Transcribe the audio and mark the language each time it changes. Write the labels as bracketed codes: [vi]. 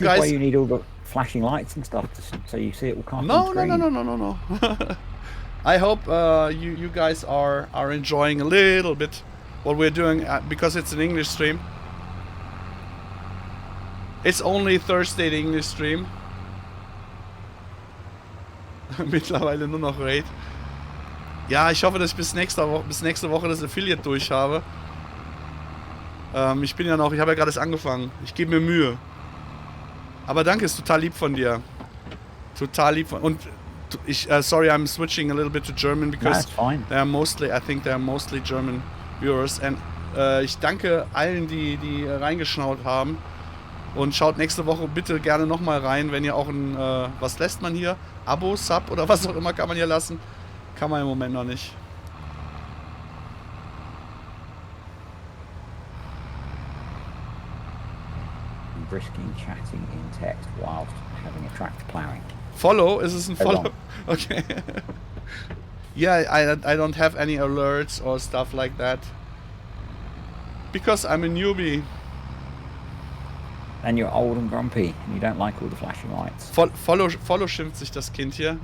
[en] This is why you need all the flashing lights and stuff so you see it all come on screen. No. I hope you guys are enjoying a little bit what we're doing because it's an English stream. It's only Thursday, the English stream. [de] Mittlerweile nur noch Raid. Ja, ich hoffe, dass ich bis nächste Woche das Affiliate durch habe. Ich habe ja gerade erst angefangen. Ich gebe mir Mühe. Aber danke, ist total lieb von dir. Total lieb von... [en] Und sorry, I'm switching a little bit to German because I think they're mostly German viewers. [de] And ich danke allen, die reingeschaut haben. Und schaut nächste Woche bitte gerne nochmal rein, wenn ihr auch ein... was lässt man hier? Abo, Sub oder was auch immer kann man hier lassen. Kann man im Moment noch nicht. [en] Risking chatting in text whilst having a tractor ploughing. Follow? Is this a follow? Okay. Yeah, I don't have any alerts or stuff like that. Because I'm a newbie. And you're old and grumpy and you don't like all the flashing lights. [de] Follow schimpft sich das Kind hier.